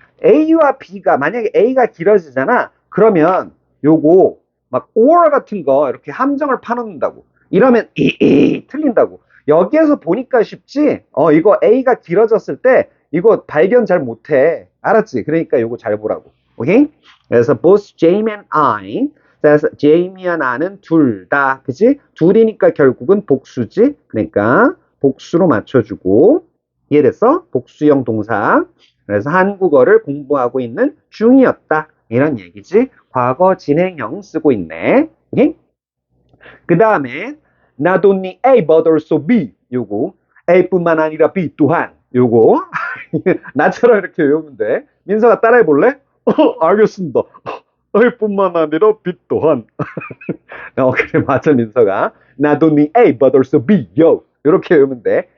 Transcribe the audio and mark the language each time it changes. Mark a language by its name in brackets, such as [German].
[Korean] A와 B가 만약에 A가 길어지잖아. 그러면 요거 막 or 같은 거 이렇게 함정을 파놓는다고. 이러면 틀린다고. 여기에서 보니까 쉽지? 이거 A가 길어졌을 때 이거 발견 잘 못해. 알았지? 그러니까 요거 잘 보라고. 오케이? 그래서 [English] both Jamie and I. [Korean] 그래서 제이미와 나는 둘 다, 그지? 둘이니까 결국은 복수지? 그러니까 복수로 맞춰주고. 이해됐어? 복수형 동사. 그래서 한국어를 공부하고 있는 중이었다. 이런 얘기지? 과거 진행형 쓰고 있네. 오케이? [English] 그 다음에 not only A but also B. [Korean] 요거 A뿐만 아니라 B 또한. 요거 나처럼 이렇게 외우면 돼. 민서가 따라해 볼래? 알겠습니다. A뿐만 아니라 B 또한. 그래 맞아 민서가. [English] not only A but also B. [Korean] 요. 이렇게 외우면 돼.